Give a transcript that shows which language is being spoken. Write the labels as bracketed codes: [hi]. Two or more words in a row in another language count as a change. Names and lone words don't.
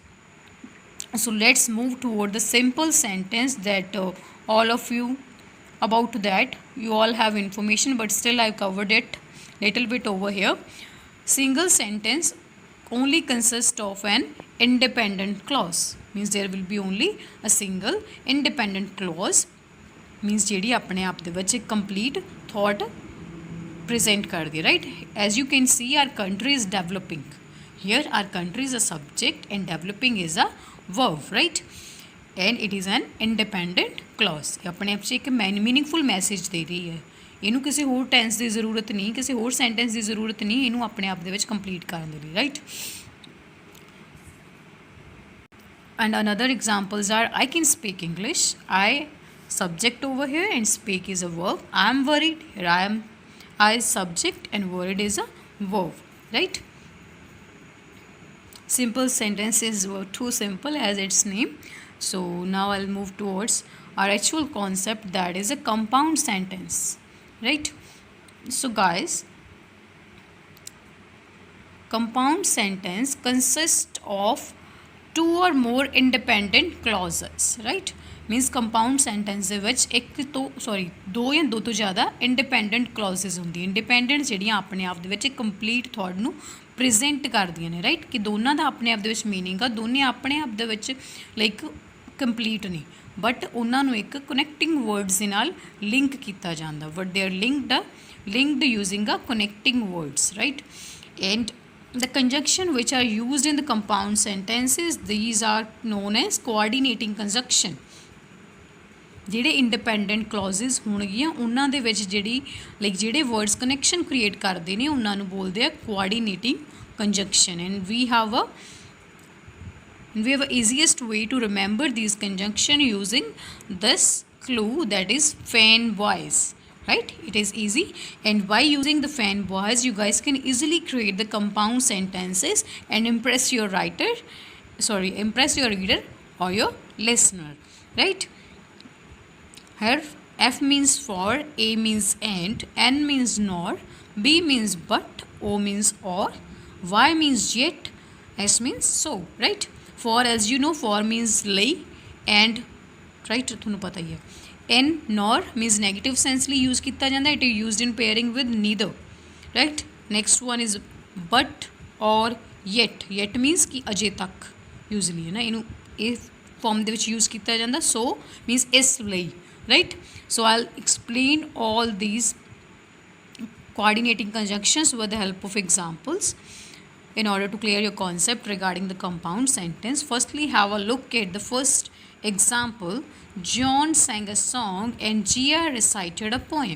[en] So let's move toward the simple sentence that all of you, about that you all have information, but still I covered it little bit over here. Single sentence only consists of an independent clause. Means there will be only a single independent clause. [pa] Means ਜਿਹੜੀ ਆਪਣੇ ਆਪ ਦੇ ਵਿੱਚ ਇੱਕ [en] complete thought [pa] present ਕਰਦੀ ਹੈ, [en] right? As you can see, our country is developing. Here our country is a subject and developing is a verb, right? And it is an independent clause. [pa] ਇਹ ਆਪਣੇ ਆਪ 'ਚ ਇੱਕ [en] meaningful message [pa] ਦੇ ਰਹੀ ਹੈ. ਇਹਨੂੰ ਕਿਸੇ ਹੋਰ ਟੈਂਸ ਦੀ ਜ਼ਰੂਰਤ ਨਹੀਂ, ਕਿਸੇ ਹੋਰ ਸੈਂਟੈਂਸ ਦੀ ਜ਼ਰੂਰਤ ਨਹੀਂ, ਇਹਨੂੰ ਆਪਣੇ ਆਪ ਦੇ ਵਿੱਚ ਕੰਪਲੀਟ ਕਰਨ ਦੇ ਲਈ, ਰਾਈਟ? [en] And another examples are, I can speak English. I subject over here and speak is a verb. I am worried. Here I subject and worried is a verb, right? Simple sentences were too simple as its name. So now I'll move towards our actual concept, that is a compound sentence, right? So guys, compound sentence consists of two or more independent clauses, right? Means compound sentence [pa] ਦੇ ਵਿੱਚ ਦੋ ਜਾਂ ਦੋ ਤੋਂ ਜ਼ਿਆਦਾ [en] independent clauses [pa] ਹੁੰਦੀ। independent ਜਿਹੜੀਆਂ ਆਪਣੇ ਆਪ ਦੇ ਵਿੱਚ ਇੱਕ [en] complete thought [pa] ਨੂੰ present ਕਰਦੀਆਂ ਨੇ, right? ਕਿ ਦੋਨਾਂ ਦਾ ਆਪਣੇ ਆਪ ਦੇ ਵਿੱਚ meaning ਆ, ਦੋਨੇ ਆਪਣੇ ਆਪ ਦੇ ਵਿੱਚ [en] like complete [pa] ਨਹੀਂ, but ਉਹਨਾਂ ਨੂੰ ਇੱਕ [en] connecting words [pa] ਦੇ ਨਾਲ link ਕੀਤਾ ਜਾਂਦਾ, [en] but they are linked using a connecting words, right? And The conjunction which are used in the compound sentences, these are known as coordinating conjunction. [pa] ਜਿਹੜੇ [en] independent clauses [pa] ਹੋਣਗੀਆਂ ਉਹਨਾਂ ਦੇ ਵਿੱਚ ਜਿਹੜੇ [en] words connection create [pa] ਕਰਦੇ ਨੇ ਉਹਨਾਂ ਨੂੰ ਬੋਲਦੇ ਆ [en] coordinating conjunction and we have a easiest way to remember these conjunction using this clue, that is fan voice, right? It is easy, and by using the fan voice you guys can easily create the compound sentences and impress your reader or your listener, right? Here F means for, A means and, N means nor, B means but, O means or, Y means yet, S means so, right? For, as you know, for means lay, and right [pa] ਤੁਹਾਨੂੰ ਪਤਾ ਹੀ ਹੈ. [en] N nor means negative sensely use [pa] ਕੀਤਾ ਜਾਂਦਾ, [en] it is used in pairing with neither, right? Next one is but or yet. Yet means [pa] ਕਿ ਅਜੇ ਤੱਕ usually ਹੈ ਨਾ, ਇਹਨੂੰ ਇਹ ਫਾਰਮ ਦੇ ਵਿੱਚ ਯੂਜ਼ ਕੀਤਾ ਜਾਂਦਾ. [en] So means [pa] ਇਸ ਲਈ, [en] right? So I'll explain all these coordinating conjunctions with the help of examples in order to clear your concept regarding the compound sentence. Firstly, have a look at the first example. John sang a song and Gia recited a poem.